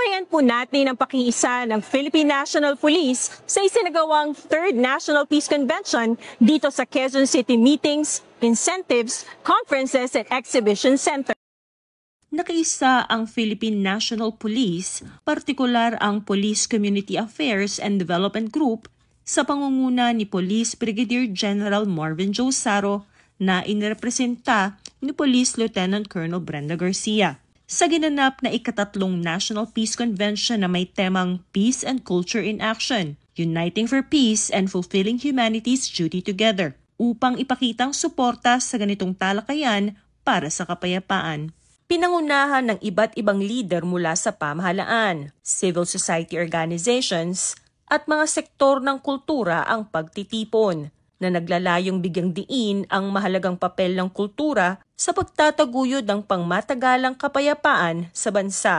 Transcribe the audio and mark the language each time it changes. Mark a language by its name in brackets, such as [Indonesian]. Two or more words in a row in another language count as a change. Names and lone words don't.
[Filipino] po natin ang pakiisa ng Philippine National Police sa isinagawang 3rd National Peace Convention dito sa Quezon City Meetings, Incentives, Conferences at Exhibition Center. Nakaisa ang Philippine National Police, partikular ang Police Community Affairs and Development Group sa pangunguna ni Police Brigadier General Marvin Joe Saro na inirepresenta ni Police Lieutenant Colonel Brenda Garcia. Sa ginanap na ika-3 National Peace Convention na may temang Peace and Culture in Action, Uniting for Peace and Fulfilling Humanity's Duty Together, upang ipakitang suporta sa ganitong talakayan para sa kapayapaan. Pinangunahan ng iba't ibang leader mula sa pamahalaan, [English] civil society organizations [Filipino] at mga sektor ng kultura ang pagtitipon na naglalayong bigyang diin ang mahalagang papel ng kultura sa pagtataguyod ng pangmatagalang kapayapaan sa bansa.